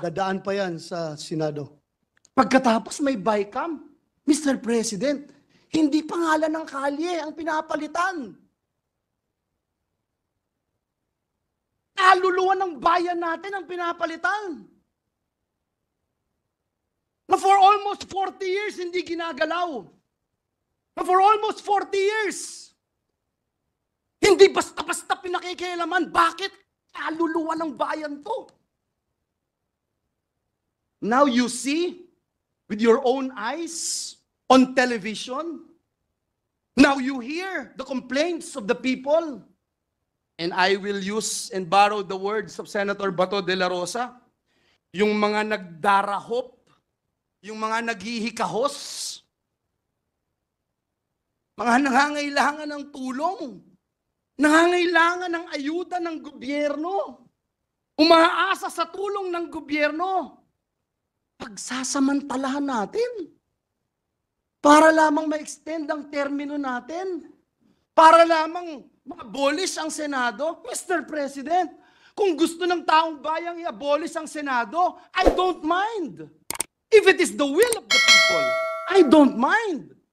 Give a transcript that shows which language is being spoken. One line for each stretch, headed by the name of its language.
Filipino: Dadaan pa yan sa Senado. Pagkatapos may BICAM. Mr. President, hindi pangalan ng kalye ang pinapalitan. Kaluluwa ng bayan natin ang pinapalitan. Na
English: for almost 40 years,
Filipino: hindi ginagalaw. Na for almost 40 years, hindi basta-basta pinakikialaman. Bakit? Kaluluwa ng bayan to.
English: Now you see, with your own eyes, on television, now you hear the complaints of the people. And I will use and borrow the words of Senator Bato de la Rosa,
Filipino: yung mga nagdarahop, yung mga naghihikahos, mga nangangailangan ng tulong, nangangailangan ng ayuda ng gobyerno, umaasa sa tulong ng gobyerno, pagsasamantalahan natin para lamang ma-extend ang termino natin, para lamang ma-abolish ang Senado. Mr. President, Kung gusto ng taong bayang i-abolish ang Senado,
English: I don't mind. If it is the will of the people, I don't mind.